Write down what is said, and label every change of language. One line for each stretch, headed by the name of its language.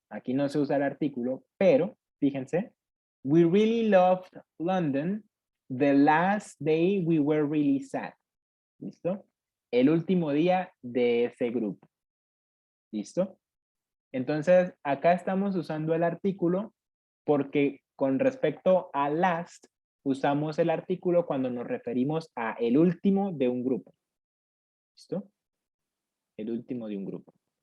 Spanish: Aquí no se usa el artículo, pero fíjense,
English: we really loved London. The last day we were really sad.
Spanish: ¿Listo? El último día de ese grupo. ¿Listo? Entonces, acá estamos usando el artículo porque con respecto a last, usamos el artículo cuando nos referimos a el último de un grupo. ¿Listo? El último de un grupo.